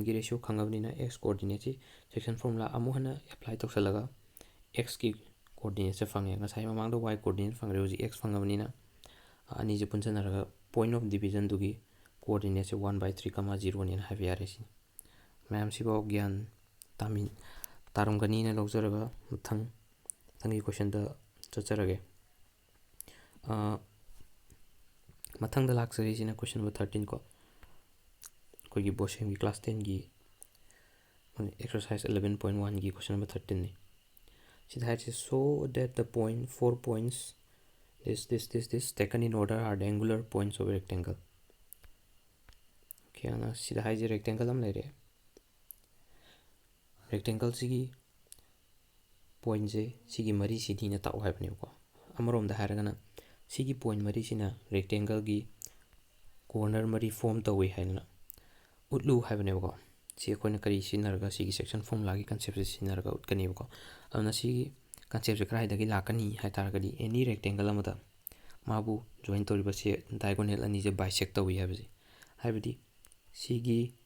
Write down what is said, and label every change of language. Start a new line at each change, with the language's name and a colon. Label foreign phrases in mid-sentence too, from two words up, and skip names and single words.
Manipuri: ꯒꯤ ꯔꯦꯁꯤꯌꯣ ꯈꯪꯉꯕꯅꯤꯅ x
English: coordinates section formula
Manipuri: ꯑꯃꯨꯛ ꯍꯟꯅ ꯑꯦꯄ꯭ꯂꯥꯏ ꯇꯧꯁꯜꯂꯒ x ꯒꯤ ꯀꯣꯑꯣꯔꯗꯤꯅꯦꯠꯁꯦ ꯐꯪꯉꯦ ꯉꯁꯥꯏ ꯃꯃꯥꯡꯗ y ꯀꯣꯑꯣꯔꯗꯤꯅꯦꯠ ꯐꯪꯈ꯭ꯔꯦ ꯍꯧꯖꯤꯛ x ꯐꯪꯉꯕꯅꯤꯅ ꯑꯅꯤꯁꯦ ꯄꯨꯟꯁꯤꯟꯅꯔꯒ
English: point of division
Manipuri: ꯀꯣꯑꯣꯔꯗꯤꯅꯦꯠꯁꯦ 1/3, 0ꯅꯦꯅ ꯍꯥꯏꯕ ꯌꯥꯔꯦ ꯁꯤꯅꯤ ꯃꯌꯥꯝꯁꯤꯐꯥꯎ ꯒ꯭ꯌꯥꯟ ꯇꯥꯔꯝꯒꯅꯤꯅ ꯂꯧꯖꯔꯒ ꯃꯊꯪꯒꯤ ꯀꯣꯏꯁꯟꯗ ꯆꯠꯆꯔꯒꯦ ꯃꯊꯪꯗ ꯂꯥꯛꯆꯔꯤꯁꯤꯅ
English: question number 13
Manipuri: ꯀꯣ ꯑꯩꯈꯣꯏꯒꯤ ꯕꯣꯁꯦꯝꯒꯤ ꯀ꯭ꯂꯥꯁ 10ꯒꯤ exercise 11.1ꯒꯤ
English: question number 13
Manipuri: sida haise
English: so that the point 4 points this taken in order are the angular points of a rectangle okay
Manipuri: ana sida haise rectangle am lere rectangle sigi point je sigi mari sidi na tau haibne ko amarom da haragana sigi point mari sina rectangle gi corner mari form tawi haina utlu haibne ko ꯁꯤ ꯑꯩꯈꯣꯏꯅ ꯀꯔꯤ ꯁꯤꯖꯤꯟꯅꯔꯒ ꯁꯤꯒꯤ
English: section formula
Manipuri: ꯀꯟꯁꯦꯞꯁꯦ ꯁꯤꯖꯤꯟꯅꯔꯒ ꯎꯠꯀꯅꯦꯕꯀꯣ ꯑꯗꯨꯅ ꯁꯤꯒꯤ ꯀꯟꯁꯦꯞꯁꯦ ꯀꯗꯥꯏꯗꯒꯤ ꯂꯥꯛꯀꯅꯤ ꯍꯥꯏꯇꯥꯔꯒꯗꯤ ꯑꯦꯅꯤ ꯔꯦꯛꯇꯦꯡꯒꯜ ꯑꯃꯗ ꯃꯥꯕꯨ ꯖꯣꯏꯟ ꯇꯧꯔꯤꯕꯁꯦ ꯗꯥꯏꯒꯣꯅꯦꯜ ꯑꯅꯤꯁꯦ ꯕꯥꯏꯁꯦꯛ ꯇꯧꯏ ꯍꯥꯏꯕꯁꯦ ꯍꯥꯏꯕꯗꯤ ꯁꯤꯒꯤ